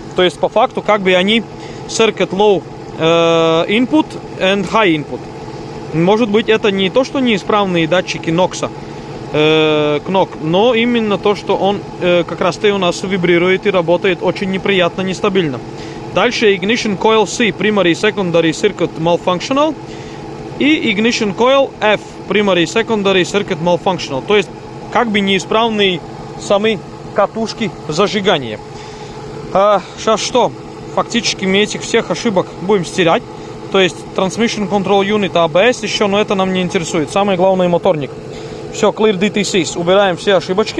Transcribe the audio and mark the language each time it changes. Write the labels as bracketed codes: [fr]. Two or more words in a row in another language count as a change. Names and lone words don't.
[ru] То есть по факту как бы они [en] Circuit Low Input and High Input. [ru] Может быть это не то, что неисправные датчики NOx, но именно то, что он как раз-то у нас вибрирует и работает очень неприятно, нестабильно. [en] Дальше Ignition Coil C, Primary Secondary Circuit Malfunctional. И Ignition Coil F, Primary Secondary Circuit Malfunctional. [ru] То есть как бы неисправные сами катушки зажигания. Сейчас что? Фактически мы этих всех ошибок будем стирать. То есть [en] Transmission Control Unit, [ru] ABS еще, но это нам не интересует. Самое главное моторник. Все, [en] Clear DTCs. [ru] Убираем все ошибочки.